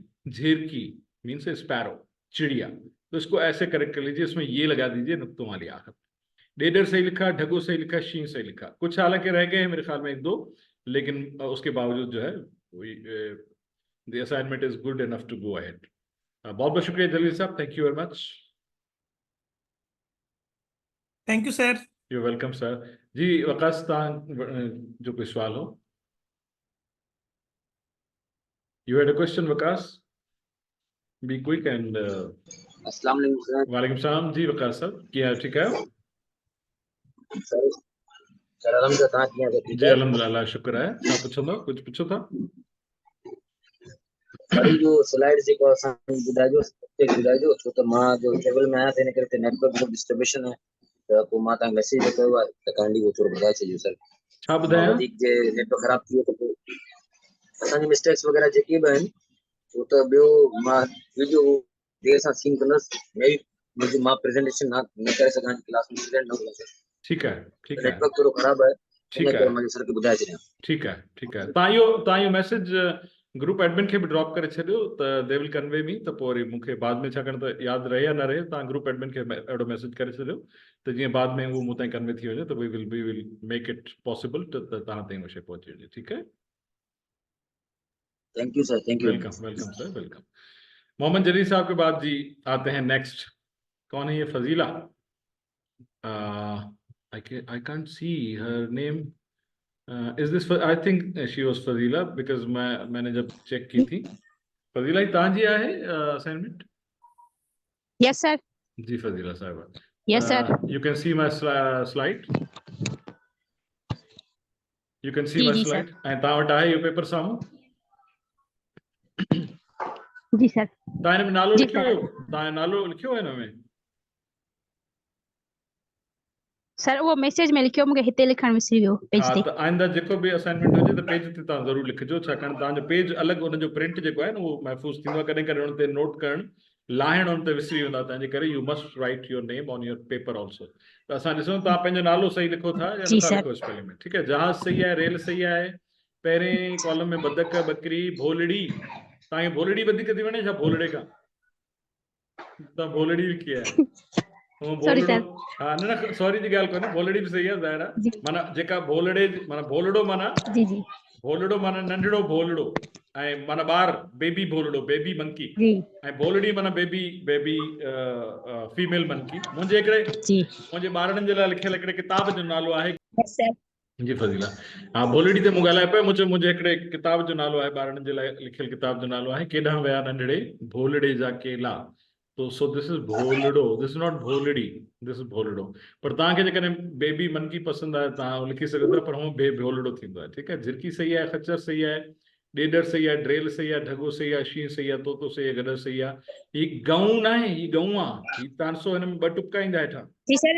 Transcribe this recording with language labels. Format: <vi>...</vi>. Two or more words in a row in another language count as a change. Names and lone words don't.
<ur>झिरकी</ur> <en>means sparrow,</en> <ur>چڑیا۔ تو اس کو ایسے کریکٹ کر لیجیے، اس میں یہ لگا دیجیے نقطوں والی آخر. ڈیڈر صحیح لکھا، ڈھگو صحیح لکھا، شین صحیح لکھا۔ کچھ حالانکہ رہ گئے ہیں میرے خیال میں 1-2، لیکن اس کے باوجود جو ہے</ur> <en>the assignment is good enough to go ahead.</en> <ur>بہت بہت شکریہ جلیل صاحب,</ur> <en>thank you very much. thank you sir. you welcome sir.</en> <sd>जी वकास जो कोई सवाल हो?</sd> <en>You had a question, वकास? Be quick and</en> <ar>السلام عليكم سر. وعليكم السلام</ar> <ur>جی وقاص صاحب، کیا ٹھیک ہے? सर अल्हम्दुलिल्लाह جی الحمدللہ، شکر ہے.</ur> <sd>आप पूछो था, कुछ पूछो था? सर जो स्लाइड से को ॿुधाइजो छो त मां जो ट्रेवल में आया थे, इन करे ते नेटवर्क जो डिस्टर्बेशन है, त पोइ मां तव्हांखे मैसेज कयो आहे त काइंडली वो थोरो ॿुधाए छॾियो सर। छा ॿुधायां? वधीक जे नेटवर्क ख़राब थी वियो त पोइ असांजी मिस्टेक्स वग़ैरह जेके बि आहिनि, उहो त ॿियो मां वीडियो देर सां सीन कंदुसि, मुंहिंजी मां प्रेज़ेंटेशन न करे सघां क्लास में, स्टूडेंट न हूंदा।</sd> <ur>ٹھیک ہے، ٹھیک ہے,</ur> <sd>नेटवर्क थोरो ख़राब आहे,</sd> <ur>ٹھیک ہے,</ur> <sd>मां सर खे ॿुधाए छॾियां।</sd> <ur>ٹھیک ہے، ٹھیک ہے.</ur> <sd>तव्हां इहो मैसेज ग्रुप एडमिन खे भी ड्रॉप करे छॾियो त</sd> <en>they will convey me,</en> <sd>त पोइ वरी मूंखे बाद में छाकाणि त यादि रहे या न रहे, तव्हां ग्रुप एडमिन खे अहिड़ो मैसेज करे छॾियो त जीअं बाद में उहो मूं ताईं कन्वे थी वञे, त</sd> <en>we will make it possible</en> <sd>त तव्हां ताईं उहो शइ पहुची वञे। ठीकु है,</sd> <en>thank you sir, thank you. welcome welcome sir, welcome.</en> <ur>محمد جلیل صاحب کے بعد جی آتے ہیں نیکسٹ، کون ہے یہ?</ur> <en>Fazila, I can't see her name. is this, I think she was Fazila because</en> <ur>میں نے جب چیک کی تھی.</ur> <sd>फजीला ही तांजी आहे असाइनमेंट?</sd> <en>yes sir.</en> <sd>जी फजीला साहब,</sd> <en>yes sir. you can see my slide, you can see जी, माय जी,</en> <sd>स्लाइड ऐं तव्हां वटि आहे इहो पेपर साम्हूं? जी सर। तव्हां हिन में नालो जी, लिखियो सर। हुयो? तव्हां नालो लिखियो हिन में? सर उहो मैसेज में लिखियो, मूंखे हिते लिखण विसरी वियो पेज हाँ, ते। त आइंदा जेको बि असाइनमेंट हुजे त पेज ते तव्हां ज़रूरु लिखिजो, छाकाणि तव्हांजो पेज अलॻि हुनजो प्रिंट जेको आहे न उहो महफ़ूज़ थींदो आहे। कॾहिं कॾहिं हुन ते नोट करणु, लाहिण हुन ते विसरी वेंदा, तंहिंजे करे</sd> <en>you must write your name on your paper also.</en> <sd>त असां ॾिसूं तव्हां पंहिंजो नालो सही लिखो था या जी नथा सर। लिखो स्पेलिंग में। ठीकु है, जहाज सही आहे, रेल सही आहे, पहिरें कॉलम में बदक, बकरी, भोलड़ी। तव्हांखे भोलड़ी वधीक थी वणे छा भोलड़े खां? तव्हां भोलड़ी लिखी आहे, वो सॉरी भोलड़ो। सर। हाँ, न न सॉरी जी ॻाल्हि कोन्हे, भोलड़ी बि सही आहे ज़ाहिर आहे। जी माना जेका भोलड़े माना भोलड़ो माना जी जी भोलड़ो माना नंढड़ो भोलड़ो, ऐं माना ॿार बेबी भोलड़ो,</sd> <en>baby monkey,</en> <sd>जी ऐं भोलड़ी माना</sd> <en>baby baby female monkey.</en> <sd>मुंहिंजे हिकिड़े जी। मुंहिंजे ॿारनि जे लाइ लिखियल हिकिड़े किताब जो नालो आहे। यस सर। जी फज़ीला, हाँ भोलड़ी ते मूं ॻाल्हाए पियो, मुंहिंजे हिकिड़े किताब जो नालो आहे, ॿारनि जे लाइ लिखियल किताब जो नालो आहे केॾांहुं विया नंढड़े भोलड़े जा केला।</sd> <en>to so this is Bholro, this is not Bholri, this is Bholro.</en> <sd>पर तव्हांखे जेकॾहिं</sd> <en>baby monkey</en> <sd>पसंदि आहे तव्हां लिखी सघो था, पर हूअं भोलड़ो थींदो आहे। ठीकु आहे, झिरकी सही आहे, खच्चर सही आहे, ॾेडर सही आहे, ड्रेल सही आहे, ढगो सही आहे, शींहुं सही आहे, तोतो सही आहे, गदर सही आहे। ही गऊं न आहे, ही गऊं आहे, ही 300 हिन में 2 टुका ईंदा हेठां। जी सर।</sd>